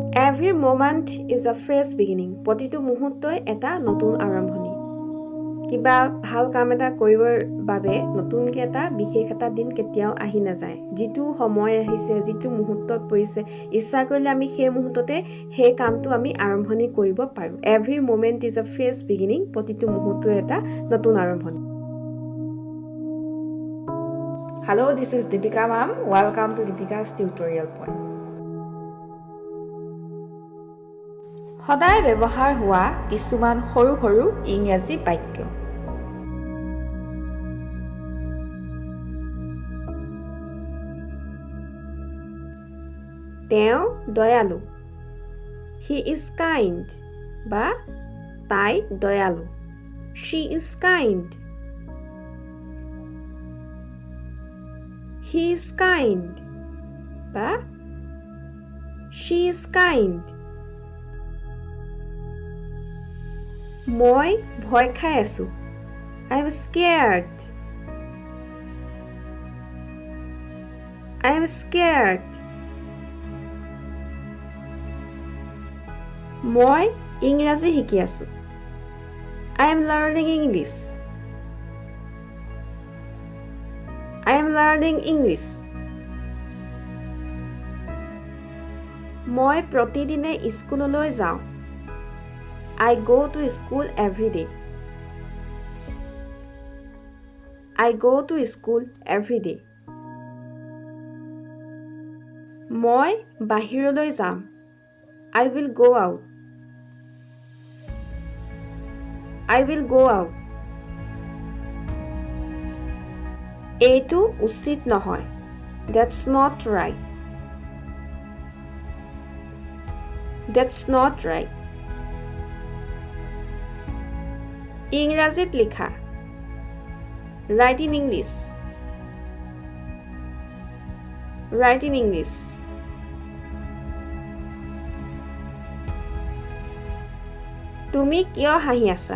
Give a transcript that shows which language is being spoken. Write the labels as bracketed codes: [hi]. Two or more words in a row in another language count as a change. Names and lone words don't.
[en] Every moment is a fresh beginning. [as] প্ৰতিটো মুহূৰ্তই এটা নতুন আৰম্ভণি। কিবা ভাল কাম এটা কৰিবৰ বাবে নতুনকৈ এটা বিশেষ এটা দিন কেতিয়াও আহি নাযায়। যিটো সময় আহিছে, যিটো মুহূৰ্তত পৰিছে, ইচ্ছা কৰিলে আমি সেই মুহূৰ্ততে সেই কামটো আমি আৰম্ভণি কৰিব পাৰোঁ। [en] Every moment is a fresh beginning. [as] প্ৰতিটো মুহূৰ্তই এটা নতুন আৰম্ভণি। [en] Hello, this is Deepika ma'am. Welcome to Deepika's tutorial point. [as] সদায় ব্যৱহাৰ হোৱা কিছুমান সৰু সৰু ইংৰাজী বাক্য। তেওঁ দয়ালু। [en] He is kind [as] বা তাই দয়ালু। [en] She is kind. He is kind বা she is kind. [as] মই ভয় খাই আছো। [en] I am scared. I am scared. [as] মই ইংৰাজী শিকি আছো। [en] I am learning English. I am learning English. [as] মই প্ৰতিদিনে স্কুললৈ যাওঁ। [en] I go to school every day. I go to school every day. [as] মই বাহিৰলৈ যাম। [en] I will go out. I will go out. [as] এইটো উচিত নহয়। [en] That's not right. That's not right. [as] ইংৰাজীত লিখা। [en] Write in English. Write in English. [as] তুমি কিয় হাঁহি আছা?